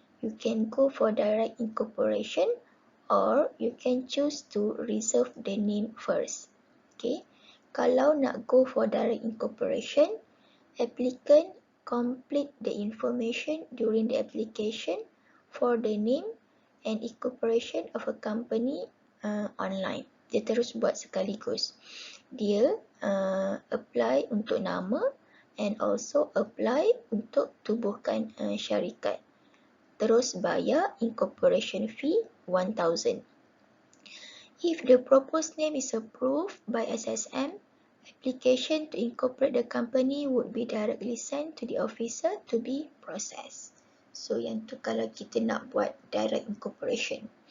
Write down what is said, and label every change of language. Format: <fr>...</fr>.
<en>You can go for direct incorporation or you can choose to reserve the name first. Okay.</en> <ms>Kalau nak</ms> <en>go for direct incorporation, applicant complete the information during the application for the name and incorporation of a company online.</en> <ms>Dia terus buat sekaligus. Dia apply untuk nama</ms> <en>and also</en> <ms>apply untuk tubuhkan syarikat. Terus bayar incorporation fee 1,000.</ms> <en>If the proposed name is approved by SSM, application to incorporate the company would be directly sent to the officer to be processed.</en> <ms>So yang tu kalau kita nak buat direct incorporation.</ms>